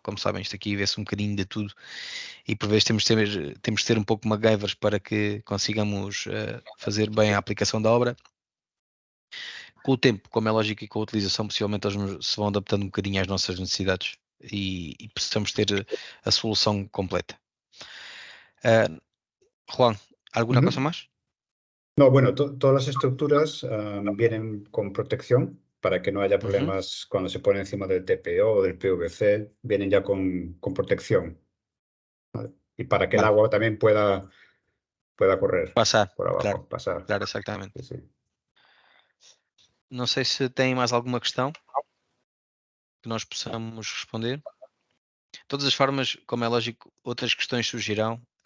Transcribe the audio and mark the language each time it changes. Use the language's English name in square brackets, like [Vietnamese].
[Portuguese] Como sabem, isto aqui vê-se um bocadinho de tudo e por vezes temos de ser um pouco MacGyvers para que consigamos fazer bem a aplicação da obra. Com o tempo, como é lógico, e com a utilização, possivelmente eles se vão adaptando um bocadinho às nossas necessidades e precisamos ter a solução completa. [Spanish] Juan, ¿alguna cosa más? No, bueno, todas las estructuras vienen con protección para que no haya problemas cuando se pone encima del TPO o del PVC, vienen ya con protección. ¿Vale? Y para que el agua también pueda correr Pasar, por abajo, claro, pasar. Claro, exactamente. Sí. [Portuguese] Não sei se tem mais alguma questão que nós possamos responder. De todas as formas, como é lógico, outras questões surgirão.